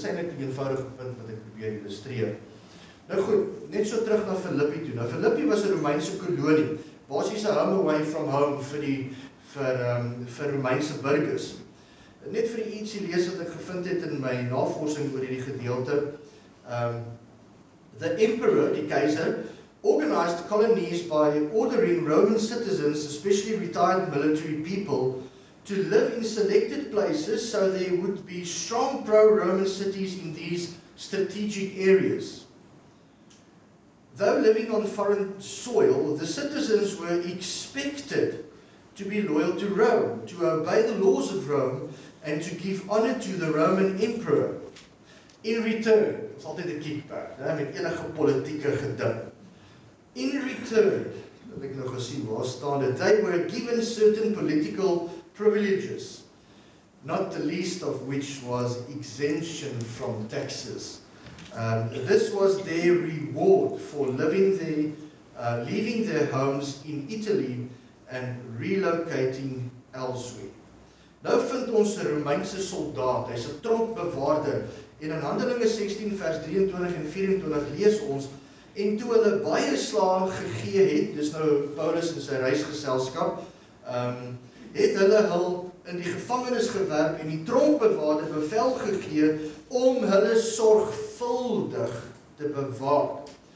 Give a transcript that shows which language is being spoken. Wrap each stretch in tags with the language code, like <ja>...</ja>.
<af>Dis eintlik die eenvoudige punt wat ek probeer illustreer. Nou goed, net so terug na Filippi toe. Nou Filippi was 'n Romeinse kolonie, basies 'n</af> <en>home away from home</en> <af>vir Romeinse burgers. Net vir ietsie lees wat ek gevind het in my navorsing oor hierdie gedeelte.</af> <en>The emperor, die keizer, organized colonies by ordering Roman citizens, especially retired military people, to live in selected places so there would be strong pro-Roman cities in these strategic areas. Though living on foreign soil, the citizens were expected to be loyal to Rome, to obey the laws of Rome, and to give honor to the Roman emperor. In return,</en> <af>dit is altyd 'n kickback, met enige politieke geding.</af> <en>In return,</en> <af>dat ek nou gesien, waar staan dit,</af> <en>they were given certain political privileges, not the least of which was exemption from taxes. This was their reward for leaving their homes in Italy and relocating elsewhere.</en> <af>Nou vind ons 'n Romeinse soldaat, hy's 'n tronkbewaarder, en in Handelinge 16 vers 23 en 24 lees ons, en toe hulle baie slae gegee het, dis nou Paulus en sy reisgeselskap, het hulle hul in die gevangenis gewerp en die tronkbewaarder bevel gegee om hulle sorgvuldig te bewaak.</af>